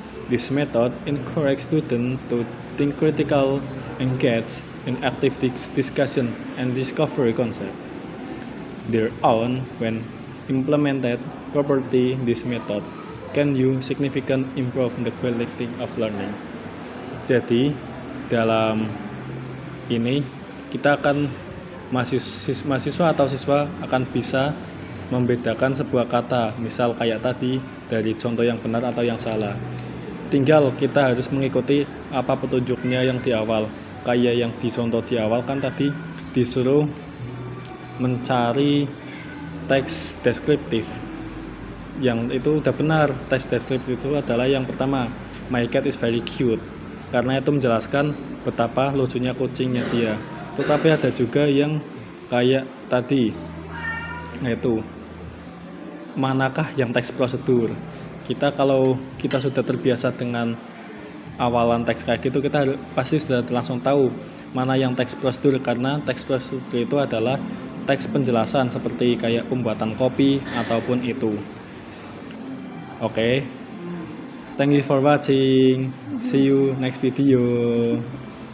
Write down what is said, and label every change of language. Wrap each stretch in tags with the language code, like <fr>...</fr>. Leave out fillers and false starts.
<en>This method encourages students to think critical, engage in active discussion and discovery concept their own. When implemented properly, this method can significantly improve the quality of learning.</en> <id>Jadi dalam ini kita akan mahasiswa atau siswa akan bisa membedakan sebuah kata, misal kayak tadi dari contoh yang benar atau yang salah. Tinggal kita harus mengikuti apa petunjuknya yang di awal. Kayak yang di contoh di awal kan tadi disuruh mencari teks deskriptif. Yang itu udah benar, teks deskriptif itu adalah yang pertama,</id> <en>my cat is very cute.</en> <id>Karena itu menjelaskan betapa lucunya kucingnya dia. Tetapi ada juga yang kayak tadi, yaitu manakah yang teks prosedur. Kalau kita sudah terbiasa dengan awalan teks kayak gitu, kita pasti sudah langsung tahu mana yang teks prosedur, karena teks prosedur itu adalah teks penjelasan seperti kayak pembuatan kopi ataupun itu.</id> <en>Oke. Thank you for watching. See you next video.</en>